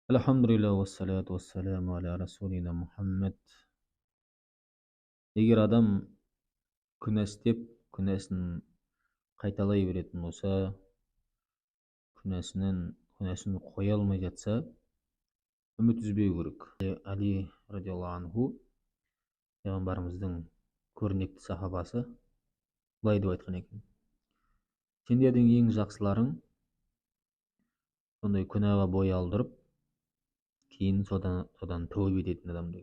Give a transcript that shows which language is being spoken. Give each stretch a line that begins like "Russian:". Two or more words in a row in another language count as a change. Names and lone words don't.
Arabic: الحمد لله والصلاة والسلام على رسولنا محمد.
Kazakh: Егер адам күнә істеп, күнәсін қайталай беретін болса, күнәсін қоя алмай жатса, үміт үзбеу керек. Али
Arabic: رضي الله عنه,
Kazakh: пайғамбарымыздың көрнекті сахабасы, былай деп айтқан екен: сендердің ең жақсыларың сондай күнәға бой алдырып, кейін содан тәубе ететін адам деген.